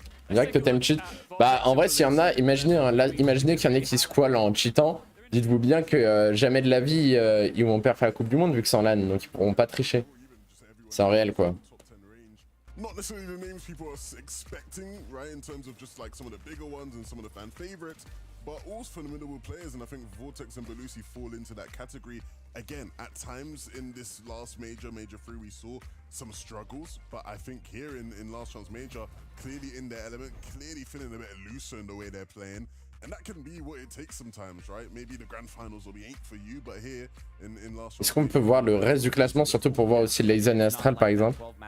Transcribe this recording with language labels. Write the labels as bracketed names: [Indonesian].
[French] Direct Totem cheat. Bah, en vrai, s'il y en a, imaginez qu'il y en ait qui squallent en cheatant. Dites-vous bien que jamais de la vie, ils vont perdre la Coupe du Monde vu que c'est en LAN, donc ils pourront pas tricher. C'est en réel, quoi. [English] Not necessarily the names people are expecting, right, in terms of just like some of the bigger ones and some of the fan favorites, but all phenomenal players, and I think Vortex and Belusi fall into that category. Again, at times in this last major 3, we saw some struggles, but I think here in last chance major, clearly in their element, clearly feeling a bit looser in the way they're playing. And that can be what it takes sometimes, right? Maybe the grand finals will be 8 for you, but here in last. [French] Est-ce qu'on peut voir le reste du classement, surtout pour voir aussi Lazen et Astral par exemple?